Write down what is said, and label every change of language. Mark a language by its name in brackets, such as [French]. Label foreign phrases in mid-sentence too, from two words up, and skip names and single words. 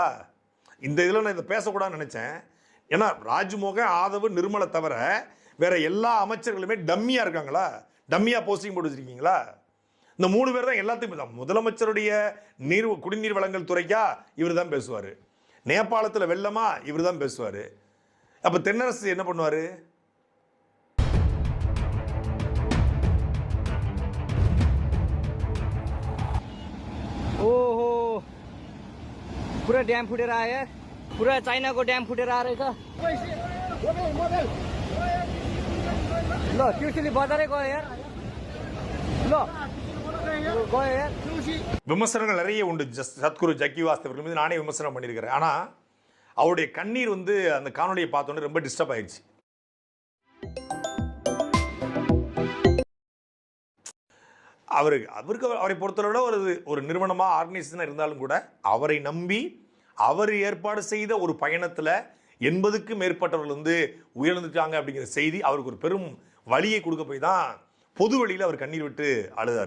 [Tamil] இந்த இதில் நான் இதை பேசக்கூடாதுன்னு நினச்சேன். ஏன்னா ராஜ்மோகன், ஆதவ், நிர்மலை தவிர வேற எல்லா அமைச்சர்களுமே டம்மியாக இருக்காங்களா? டம்மியாக போஸ்டிங் போட்டு வச்சிருக்கீங்களா? இந்த 3 பேர் தான் எல்லாத்தையும். முதலமைச்சருடைய குடிநீர் வழங்கல் துறைக்கா இவர் தான் பேசுவார், நேபாளத்தில் வெள்ளமா இவர் தான் பேசுவார். அப்போ தென்னரசு என்ன பண்ணுவார்? [Nepali] ओहो, पूरा डैम फुटेर आयो यार, पूरा चाइनाको ड्याम फुटेर आएर रहेछ। ल ट्युसली बजारै गयो यार, ल गयो यार। [Tamil] விமர்சனங்கள் நிறைய உண்டு சத்குரு ஜக்கி வாஸ்தவர்கள் மீது. நானே விமர்சனம் பண்ணியிருக்கிறேன். ஆனால் அவருடைய கண்ணீர் வந்து அந்த காணொலியை பார்த்தோன்னே ரொம்ப டிஸ்டர்ப் ஆயிடுச்சு. அவரை பொறுத்தளவில் ஒரு நிறுவனமாக ஆர்கனைசேஷனாக இருந்தாலும் கூட அவரை நம்பி அவர் ஏற்பாடு செய்த ஒரு பயணத்தில் 80க்கும் மேற்பட்டவர்கள் வந்து உயிரிழந்துட்டாங்க அப்படிங்கிற செய்தி அவருக்கு ஒரு பெரும் வலியை கொடுக்க போய் தான் பொது வழியில் அவர் கண்ணீர் விட்டு அழுதார்.